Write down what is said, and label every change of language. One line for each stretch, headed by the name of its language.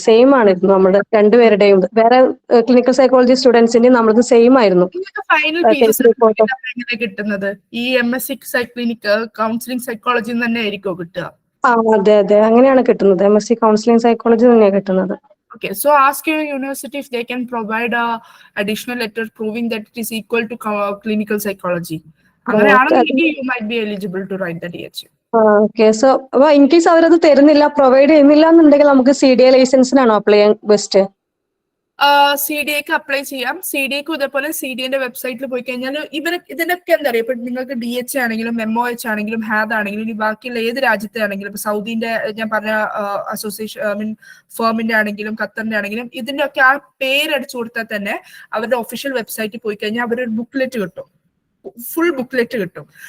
Malayalam: Same ആയിരുന്നു നമ്മുടെ രണ്ടുപേരുടെയും. വേറെ ക്ലിനിക്കൽ സൈക്കോളജി സ്റ്റുഡൻസിന്റെയും നമ്മളത് സെയിം ആയിരുന്നു. ഫൈനൽ എങ്ങനെ കിട്ടുന്നത്? ഈ MSc ക്ലിനിക്കൽ കൗൺസിലിംഗ് സൈക്കോളജി തന്നെ ആയിരിക്കും കിട്ടുക? അതെ അതെ, അങ്ങനെയാണ് കിട്ടുന്നത്. MSc കൗൺസിലിംഗ് സൈക്കോളജി തന്നെയാണ് കിട്ടുന്നത്.
English: Okay, so ask your university if they can provide a additional letter proving that it is equal to clinical psychology. You might be eligible to write the DH. Okay.
Malayalam: So അപ്പൊ in case അവരത് തരുന്നില്ല, provide ചെയ്യുന്നില്ല എന്നുണ്ടെങ്കിൽ നമുക്ക് CDA ലൈസൻസിനാണോ apply ചെയ്യാൻ best? CDAക്ക് apply ചെയ്യാം. CDAക്ക് ഇതേപോലെ CDAന്റെ വെബ്സൈറ്റിൽ പോയി കഴിഞ്ഞാൽ ഇതിനൊക്കെ എന്താ പറയുക, ഇപ്പൊ നിങ്ങൾക്ക് DH ആണെങ്കിലും MOH ആണെങ്കിലും HAD ആണെങ്കിലും ഇനി ബാക്കിയുള്ള ഏത് രാജ്യത്തെ ആണെങ്കിലും, ഇപ്പൊ സൗദിന്റെ ഞാൻ പറഞ്ഞ അസോസിയേഷൻ ഫേമിന്റെ ആണെങ്കിലും ഖത്തറിന്റെ ആണെങ്കിലും ഇതിന്റെ ഒക്കെ ആ പേരടിച്ചു കൊടുത്താൽ തന്നെ അവരുടെ ഒഫീഷ്യൽ വെബ്സൈറ്റിൽ പോയി കഴിഞ്ഞാൽ അവരൊരു ബുക്ക്ലെറ്റ് കിട്ടും, ഫുൾ ബുക്ക്ലെറ്റ് കിട്ടും.